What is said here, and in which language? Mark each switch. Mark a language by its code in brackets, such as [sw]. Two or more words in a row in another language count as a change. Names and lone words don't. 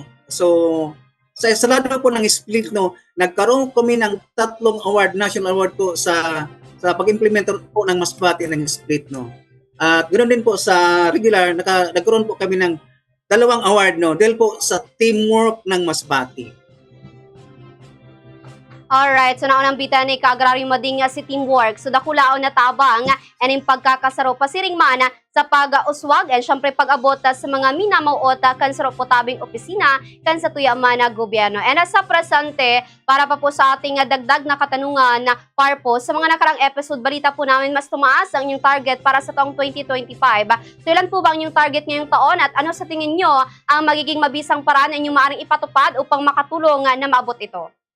[tl] So sa lado po ng split no, nagkaroon kami ng 3 award, [en] national award [tl] po sa pag-implement po ng Masbate ng split no. At ganoon din po sa regular nagkaroon po kami ng dalawang award no dahil po sa teamwork ng Masbate. [bik] Alright, so naunang bita ni Kaagraryo Mading si teamwork. So dakulaon na tabang and pagkakasaro pasiring mana sa pag-uswag and syempre pag-abot sa mga minamauota kan sa potabing opisina kan sa tuyaman na gobyerno. [tl] And sa presente, para pa po sa ating dagdag na katanungan na parpo, sa mga nakarang episode, balita po namin mas tumaas ang inyong target para sa taong 2025. So ilan po ba ang inyong target ngayong taon at ano sa tingin nyo ang magiging mabisang paraan na inyong maaaring ipatupad upang makatulong na maabot ito?